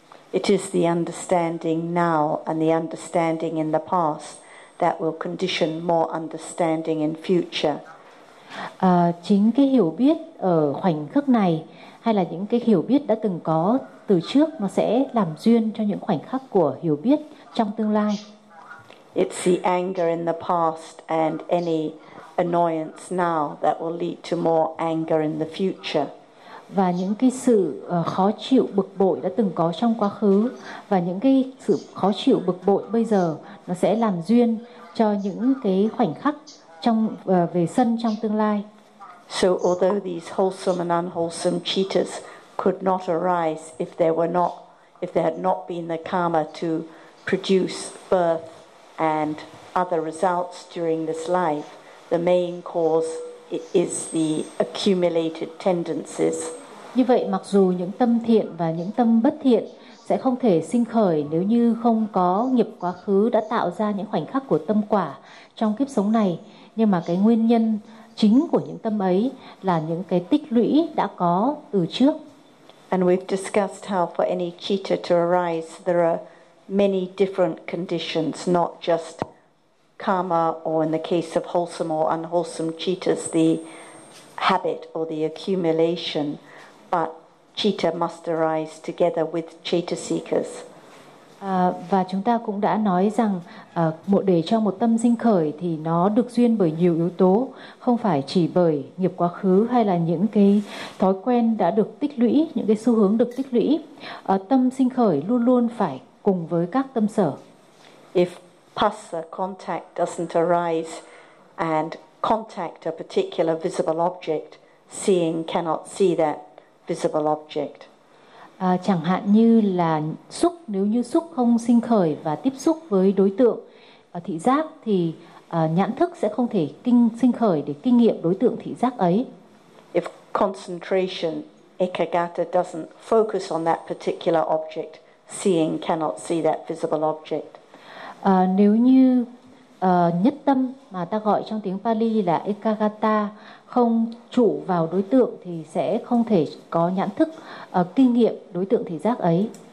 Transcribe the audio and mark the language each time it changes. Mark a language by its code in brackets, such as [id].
[en] It is the understanding now and the understanding in the past that will condition more understanding in future. [vi] Chính cái hiểu biết ở khoảnh khắc này hay là những cái hiểu biết đã từng có từ trước, nó sẽ làm duyên cho những khoảnh khắc của hiểu biết trong tương lai. [en] It's the anger in the past and any annoyance now that will lead to more anger in the future. [vi] Và những cái sự khó chịu bực bội đã từng có trong quá khứ và những cái sự khó chịu bực bội bây giờ, nó sẽ làm duyên cho những cái khoảnh khắc trong về sân trong tương lai. [en] So although these wholesome and unwholesome cittas could not arise if there had not been the karma to produce birth and other results during this life, the main cause is the accumulated tendencies. [vi] Như vậy, mặc dù những tâm thiện và những tâm bất thiện sẽ không thể sinh khởi nếu như không có nghiệp quá khứ đã tạo ra những khoảnh khắc của tâm quả trong kiếp sống này, nhưng mà cái nguyên nhân chính của những tâm ấy là những cái tích lũy đã có từ trước. [en] And we've discussed how for any citta to arise, there are many different conditions, not just karma, or in the case of wholesome or unwholesome cittas, the habit or the accumulation, but citta must arise together with citta seekers. [vi] Và chúng ta cũng đã nói rằng một để cho một tâm sinh khởi thì nó được duyên bởi nhiều yếu tố, không phải chỉ bởi nghiệp quá khứ hay là những cái thói quen đã được tích lũy, những cái xu hướng được tích lũy. Tâm sinh khởi luôn luôn phải cùng với các tâm sở. [en] If passa contact doesn't arise and contact a particular visible object, seeing cannot see that visible object. [vi] Chẳng hạn như là xúc, nếu như xúc không sinh khởi và tiếp xúc với đối tượng thị giác thì nhãn thức sẽ không thể sinh khởi để kinh nghiệm đối tượng thị giác ấy. [en] If concentration ekagata doesn't focus on that particular object, seeing cannot see that visible object. [vi] Nếu như nhất tâm, mà ta gọi trong tiếng Pali là ekagata, không trụ vào đối tượng thì sẽ không thể có nhãn thức kinh nghiệm đối tượng thị giác ấy.